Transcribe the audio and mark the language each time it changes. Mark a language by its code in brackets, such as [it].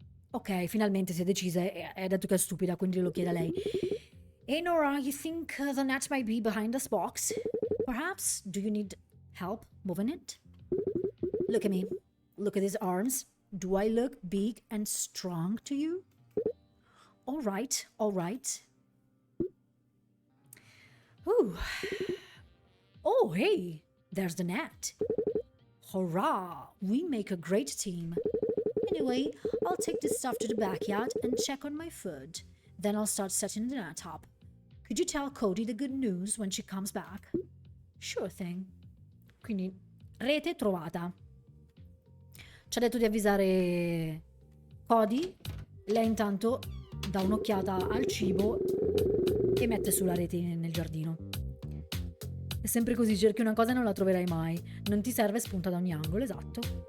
[it] Ok, finalmente si è decisa e ha detto che è stupida, quindi lo chiede a lei. [en] Hey Nora, you think the net might be behind this box? Perhaps? Do you need help moving it? Look at me. Look at these arms. Do I look big and strong to you? All right, all right. Ooh. Oh, hey, there's the net. Hurrah, we make a great team. Anyway, I'll take this stuff to the backyard and check on my food. Then I'll start setting the net up. Could you tell Cody the good news when she comes back? Sure thing. [it] Quindi, rete trovata. Ci ha detto di avvisare Cody. Lei intanto dà un'occhiata al cibo e mette sulla rete nel giardino. È sempre così, cerchi una cosa e non la troverai mai. Non ti serve, spunta da ogni angolo, esatto.